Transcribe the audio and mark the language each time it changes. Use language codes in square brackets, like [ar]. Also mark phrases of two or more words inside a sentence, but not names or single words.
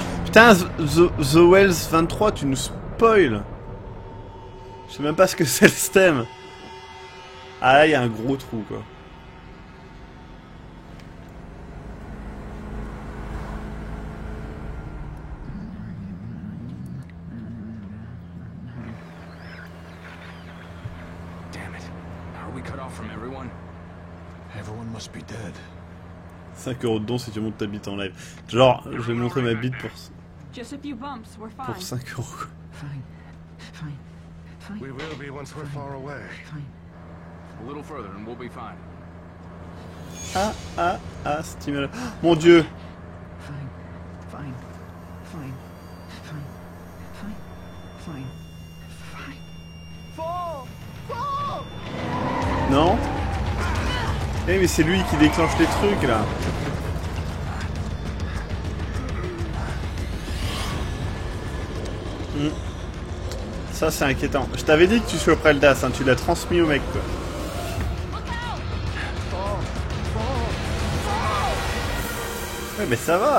[fr] Putain, The Wells 23, tu nous spoil. Je sais même pas ce que c'est le stem. Ah là, il y a un gros trou, quoi. [en] Damn it. Are we cut off from everyone? Everyone must be dead. [fr] 5 € de don si tu montes ta bite en live. Genre, je vais montrer ma bite [en] Just a few bumps, we're fine. [fr] pour 5 €. [en] Fine. Fine. Fine. We will be once we're far away. Fine. A little further and we'll be fine. [fr] Stimule. Oh, mon dieu. [en] Fine. Fine. Fine. Fine. Fine. Fine. Fine. [fr] Non. Eh mais c'est lui qui déclenche les trucs là. Ça c'est inquiétant. Je t'avais dit que tu choperais le DAS, hein. Tu l'as transmis au mec quoi. Ouais mais ça va, hein.